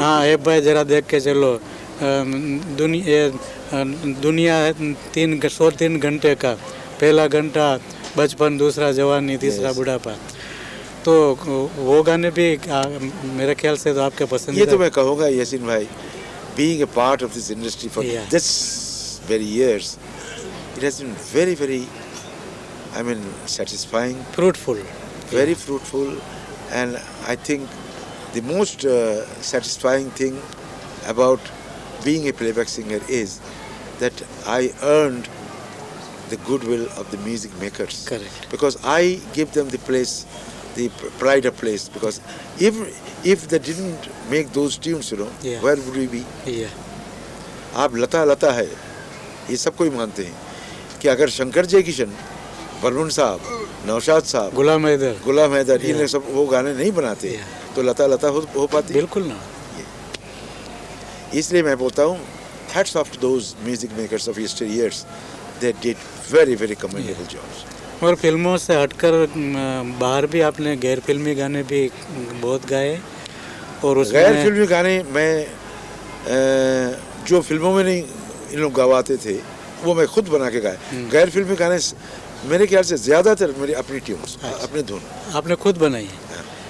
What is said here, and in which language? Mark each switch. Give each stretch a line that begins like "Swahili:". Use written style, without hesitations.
Hindi: हाँ ए भाई जरा देख के चलो, दुनिया 103 घंटे का, पहला घंटा बचपन, दूसरा जवानी, तीसरा बुढ़ापा। तो वो गाने भी मेरे ख्याल से तो आपके पसंद। ये तो मैं कहूँगा यासीन भाई,
English: Being a part of this industry for this very years, it has been very I mean satisfying, fruitful, very fruitful, and I think the most satisfying thing about being a playback singer is that I earned the goodwill of the music makers. Correct. Because I give them the place, the pride of place. Because if they didn't make those tunes, you know, where would we be?
Hindi: आप लता है, ये सब कोई मानते हैं कि अगर शंकर जयकिशन, बर्मन साहब, नौशाद साहब, गुलाम हैदर, ये सब वो गाने नहीं बनाते तो लता हो पाती? बिल्कुल ना। इसलिए मैं बोलता हूँ
English: hats off to those music makers of yesteryears. They did very commendable jobs.
Hindi: और फिल्मों से हटकर बाहर भी आपने गैर फिल्मी गाने भी बहुत गाए। और उसमें गैर फिल्मी गाने मैं जो फिल्मों में नहीं इन लोग गवाते थे वो मैं खुद बना के गाए। गैर फिल्मी गाने मेरे ख्याल से ज़्यादातर मेरी अपनी ट्यून्स, अपने धुन आपने खुद बनाई है।